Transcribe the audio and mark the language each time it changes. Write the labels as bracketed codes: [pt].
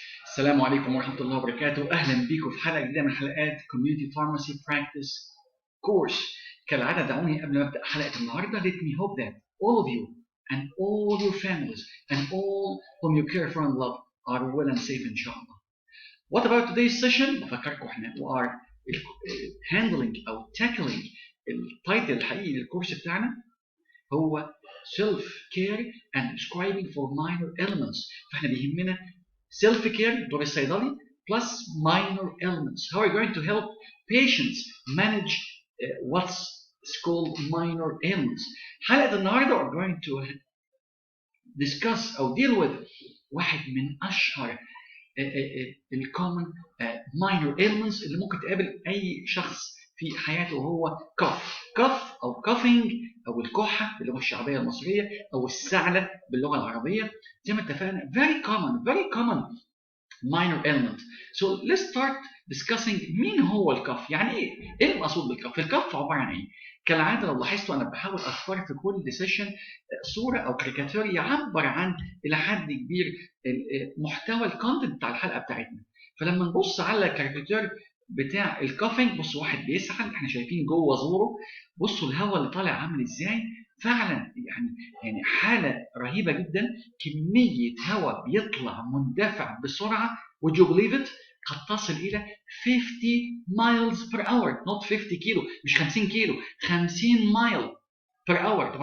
[ar] السلام عليكم ورحمة الله وبركاته. أهلا بكم في حلقة جديدة من حلقات Community Pharmacy Practice Course. كالعادة دعوني قبل ما أبدأ حلقة النهاردة [en] let me hope that all of you and all your families and all whom you care for and love are well and safe [ar] إن شاء الله. [en] What about today's session؟ [ar] بفكركم إحنا [en] we are handling [ar] أو tackling التايتل الحقيقي للكورس بتاعنا هو [en] Self Care and Prescribing for Minor Ailments. [ar] فإحنا بيهمنا self care دور الصيدلي plus minor ailments. [en] How are you going to help patients manage what's called minor ailments? [ar] حلقة النهارده [en] we're going to discuss [ar] أو [en] deal with [ar] واحد من أشهر الcommon minor ailments اللي ممكن تقابل أي شخص في حياته وهو cough أو coughing أو الكحة باللغة الشعبية المصرية أو السعلة باللغة العربية. زي ما اتفقنا [en] very common minor ailment. [ar] So let's start discussing مين هو الكف؟ يعني ايه المقصود بالكف؟ الكف عباره عن ايه؟ كالعاده لو لاحظتوا انا بحاول اختار في كل سيشن صوره او كاريكاتير يعبر عن الى حد كبير محتوى الكونتنت بتاع الحلقه بتاعتنا. فلما نبص على الكاريكاتير بتاع الكافينج بصوا واحد بيسحل احنا شايفين جوه زوره، بصوا الهواء اللي طالع عامل ازاي، فعلا يعني حاله رهيبه جدا، كميه هواء بيطلع مندفع بسرعه [en] would you believe it [ar] قد تصل الى [en] 50 miles per hour not 50 [ar] كيلو مش 50 كيلو 50 مايل per hour.